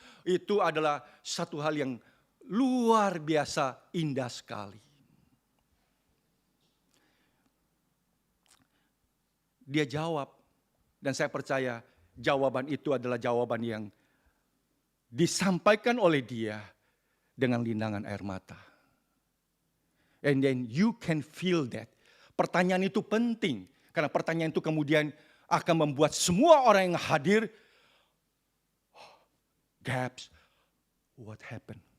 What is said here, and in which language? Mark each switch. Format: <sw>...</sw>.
<id>Itu adalah satu hal yang luar biasa indah sekali. Dia jawab, dan saya percaya jawaban itu adalah jawaban yang disampaikan oleh dia dengan lindangan air mata.</id> <en>And then you can feel that.</en> <id>Pertanyaan itu penting, karena pertanyaan itu kemudian akan membuat semua orang yang hadir,</id> <en>gaps, what happened?</en>